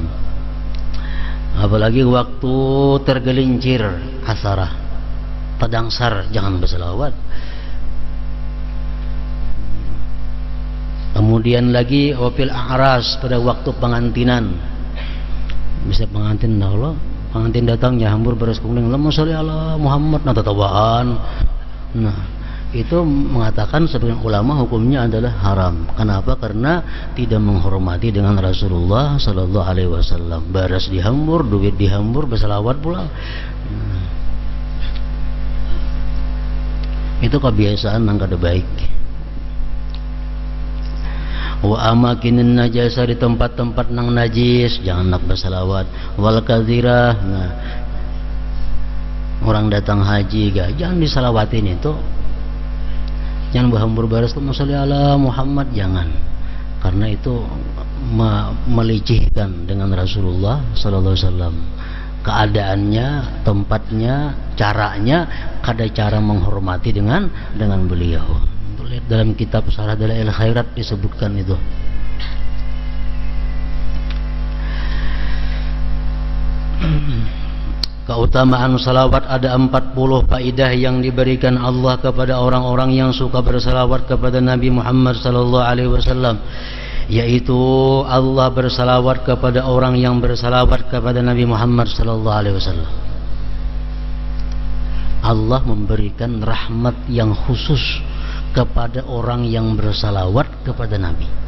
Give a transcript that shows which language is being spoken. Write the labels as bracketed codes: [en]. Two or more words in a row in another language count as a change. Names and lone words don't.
[bjn] Apalagi waktu tergelincir asarah, tadangsar, jangan berselawat. Kemudian lagi [ar] wafil a'ras, [bjn] pada waktu pengantinan, bisa pengantin Allah, pengantin datangnya hambur beras kuning, [ar] Allahumma sholli ala Muhammad, [bjn] nah tatawaan. Nah itu mengatakan sebagian ulama hukumnya adalah haram. Kenapa? Karena tidak menghormati dengan Rasulullah [ar] sallallahu alaihi wasallam. [bjn] Baras dihambur, duit dihambur, berselawat pula. Itu kebiasaan yang kada baik. [ar] Wa amakinin najasa, [bjn] di tempat-tempat nang najis jangan nak berselawat. [ar] Wal kadhirah, [bjn] nah orang datang haji jangan diselawatin itu. Jangan berhambur baras tu [ar] Musalli ala Muhammad, [bjn] jangan, karena itu melecehkan dengan Rasulullah [ar] sallallahu alaihi wasallam. [bjn] Keadaannya, tempatnya, caranya, kada cara menghormati dengan beliau. Lihat dalam kitab Syarah Dalail Khairat disebutkan itu. Keutamaan salawat ada 40 faidah yang diberikan Allah kepada orang-orang yang suka bersalawat kepada Nabi Muhammad [ar] sallallahu alaihi wasallam, [bjn] yaitu Allah bersalawat kepada orang yang bersalawat kepada Nabi Muhammad [ar] sallallahu alaihi wasallam. [bjn] Allah memberikan rahmat yang khusus kepada orang yang bersalawat kepada Nabi.